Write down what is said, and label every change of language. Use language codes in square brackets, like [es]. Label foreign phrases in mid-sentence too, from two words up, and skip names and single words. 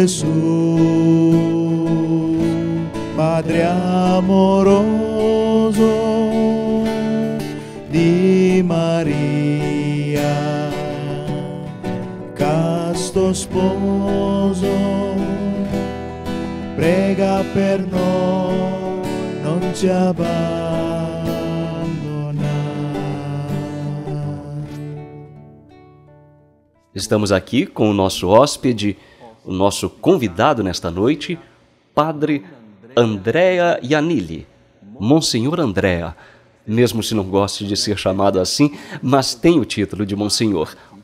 [it] Gesù, Padre amoroso di Maria, casto sposo, prega per noi, non ci abbandona. [pt] Estamos aqui com o nosso hóspede, o nosso convidado nesta noite, Padre Andrea Iannilli, Monsenhor Andrea, mesmo se não goste de ser chamado assim, mas tem o título de Monsenhor.